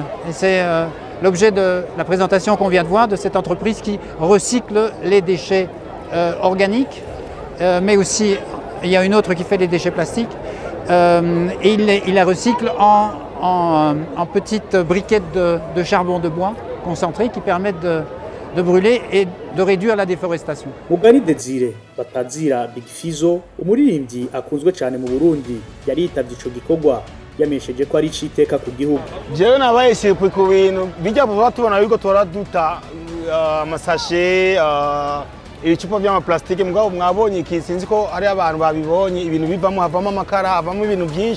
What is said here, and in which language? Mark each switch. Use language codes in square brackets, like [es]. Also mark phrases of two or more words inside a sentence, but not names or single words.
[fr] Et c'est l'objet de la présentation qu'on vient de voir de cette entreprise qui recycle les déchets organiques, mais aussi il y a une autre qui fait les déchets plastiques, et il la recycle en petites briquettes de charbon de bois concentré qui permettent de brûler et de réduire la déforestation. [rn] Mugani Desire batazira Big Fizo, umuririmbyi akunzwe cyane mu Burundi, yari yitavye ico gikorwa yamesheje ko ari citeka ku gihugu. Jewe nabaye sirikwi ku bintu bijya vuba tubona yuko toraduta amasashe ibicupa by'amaplastike, mugabo mwabonye iki sinzi ko ari abantu babibonye ibintu bivamo, havamo amakara, havamo ibintu byinshi.